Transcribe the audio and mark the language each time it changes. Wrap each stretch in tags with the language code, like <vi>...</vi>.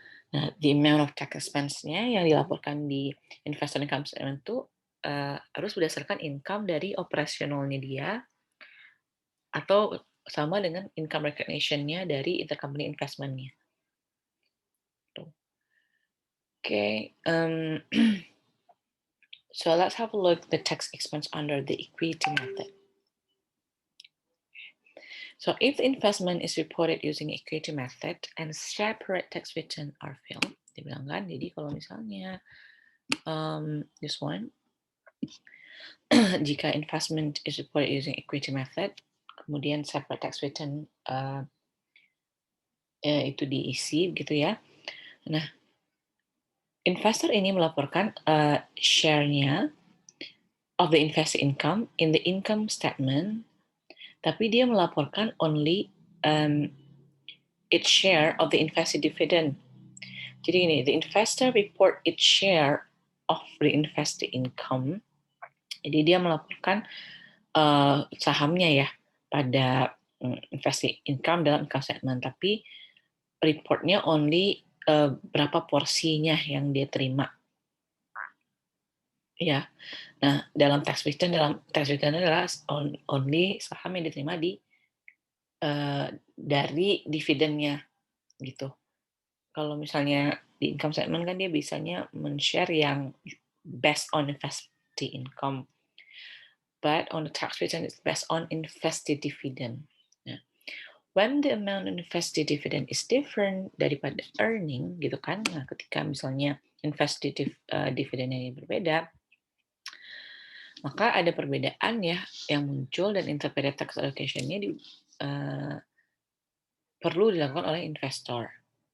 <id>Nah,</id> <en>the amount of tax expense-nya</en> <id>yang dilaporkan di investor income statement itu harus berdasarkan income dari operasionalnya dia atau sama dengan income recognition-nya dari intercompany investment-nya.</id> <en>Okay, so let's have a look at the tax expense under the equity method. So if the investment is reported using equity method and separate tax return are filed,</en> <id>dibilang kan, jadi kalau misalnya</id> <en>this one, jika investment is reported using equity method,</en> <id>kemudian separate tax return itu diisi gitu ya.</id> <en>Nah, investor</en> <id>ini melaporkan</id> <en>share-nya of the invested income in the income statement,</en> <id>tapi dia melaporkan</id> <en>only its share of the invested dividend.</en> <id>Jadi ini,</id> <en>the investor report its share of the invested income.</en> <id>Jadi dia melaporkan sahamnya ya pada invested income dalam income statement, tapi reportnya only berapa porsinya yang dia terima. Ya, nah dalam tax return adalah only saham yang diterima dari dividennya gitu. Kalau misalnya di income statement kan dia biasanya men-share yang based on invested income,</id> <en>but on the tax return it's based on invested dividend.</en> <id>Nah,</id> <en>when the amount of invested dividend is different</en> <id>daripada earning gitu kan, nah ketika misalnya invested dividendnya ini berbeda, maka ada perbedaan ya yang muncul dan interpreted tax allocation-nya perlu dilakukan oleh investor.</id>